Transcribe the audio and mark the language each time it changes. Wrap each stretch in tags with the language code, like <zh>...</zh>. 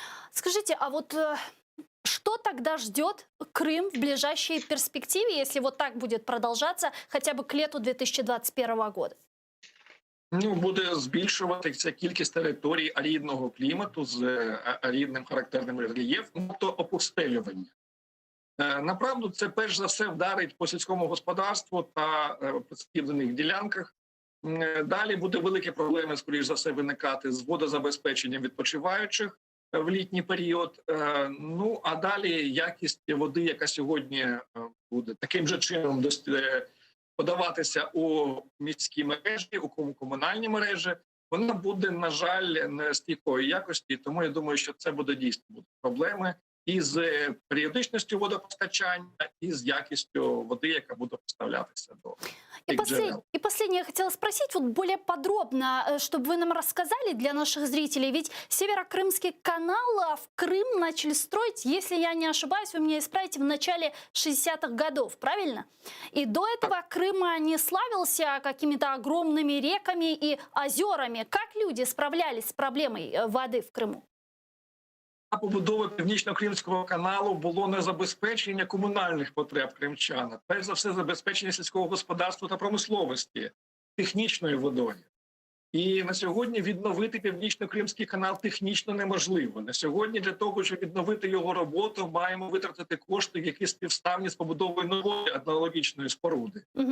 <ru>Скажите, а вот что тогда ждет Крым в ближайшей перспективе, если вот так будет продолжаться хотя бы к лету 2021 года?</ru> <uk>Ну, буде збільшуватися кількість територій арідного клімату з арідним характерним рельєфом, тобто опустелювання. Направду, це перш за все вдарить по сільському господарству та присадибних ділянках. Далі буде великі проблеми, скоріш за все, виникати з водозабезпеченням відпочиваючих в літній період. Ну, а далі якість води, яка сьогодні буде таким же чином подаватися у міські мережі, у комунальні мережі, вона буде, на жаль, не стійкої якості. Тому я думаю, що це буде дійсно проблеми і з періодичністю водопостачання, і з якістю води, яка буде поставлятися до цих джерел.</uk> <ru>И последнее я хотела спросить, вот более подробно, чтобы вы нам рассказали для наших зрителей. Ведь Северокрымский канал в Крым начали строить, если я не ошибаюсь, вы меня исправите, в начале 60-х годов, правильно? И до этого Крым не славился какими-то огромными реками и озерами. Как люди справлялись с проблемой воды в Крыму?</ru> <uk>Побудови Північно-Кримського каналу було не забезпечення комунальних потреб кримчан, перш за все забезпечення сільського господарства та промисловості технічною водою. І на сьогодні відновити Північно-Кримський канал технічно неможливо. На сьогодні для того, щоб відновити його роботу, маємо витратити кошти, які співставні з побудовою нової аналогічної споруди.</uk>